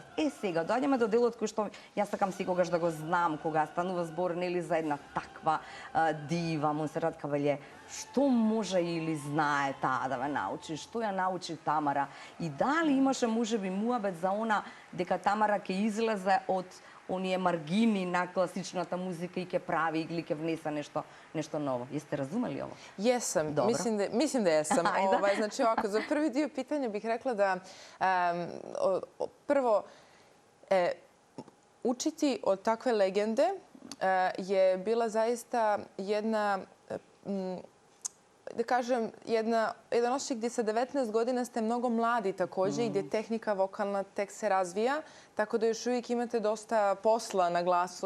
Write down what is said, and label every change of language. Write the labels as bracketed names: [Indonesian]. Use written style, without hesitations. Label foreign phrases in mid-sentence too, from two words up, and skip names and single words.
[Macedonian] Сега, доаѓаме до делот кој што јас сакам секогаш да го знам кога станува збор, нели, за една таква дива, Монсерат Кабаље. Што може или знае таа да ве научи? Што ја научи Тамара? И дали имаше можеби муабет за она дека Тамара ќе излезе од оние маргини на класичната музика и ќе прави или ќе внесе нешто ново. [Serbian] Jeste razumeli ovo? Jesam. Mislim da jesam. Znači ovako, za prvi dio pitanja bih rekla da prvo učiti od takve legende je bila zaista jedna, da kažem, jedan osjećaj gdje sa 19 godina ste mnogo mladi također i gdje tehnika vokalna tek se razvija, tako da još uvijek imate dosta posla na glasu.